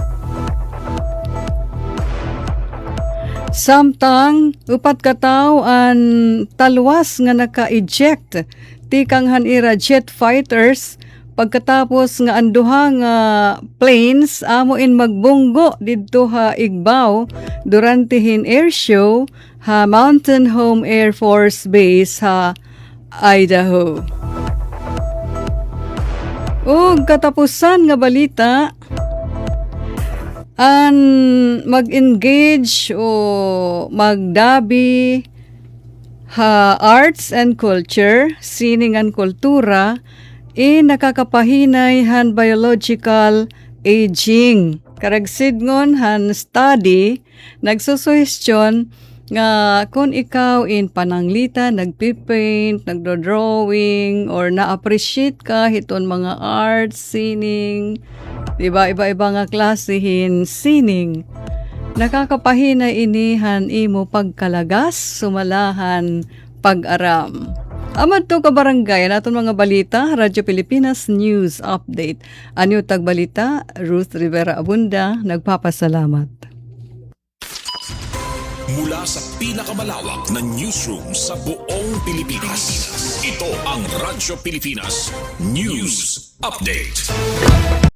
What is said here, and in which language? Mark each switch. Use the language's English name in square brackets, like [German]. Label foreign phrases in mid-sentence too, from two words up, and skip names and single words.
[Waray] Samtang upat ka tawo an talwas nga naka-eject tikang hanira [English] jet fighters [Waray] pagkatapos nga anduha nga planes amo in magbunggo didto ha Igbaw durante hin [English] air show [Waray] ha Mountain Home Air Force Base ha Idaho. Ug katapusan nga balita, an mag-engage o magdabi ha [English] arts and culture, [Waray] sining and kultura, nakakapahinay han biological aging. Karagsidngon han study, nagsusuhestyon nga kung ikaw in pananglita, nagpipaint, nagdodrawing, or na-appreciate ka hiton mga arts, sining, diba, iba-iba nga klasihin sining. Nakakapahinay inihan imo pagkalagas, sumalahan pag-aram. Amad to ka barangay, naton mga balita, Radyo Pilipinas News Update. Anyo tagbalita, Ruth Rivera Abunda, nagpapasalamat. [Filipino] Mula sa pinakamalawak na newsroom sa buong Pilipinas, ito ang Radyo Pilipinas News Update.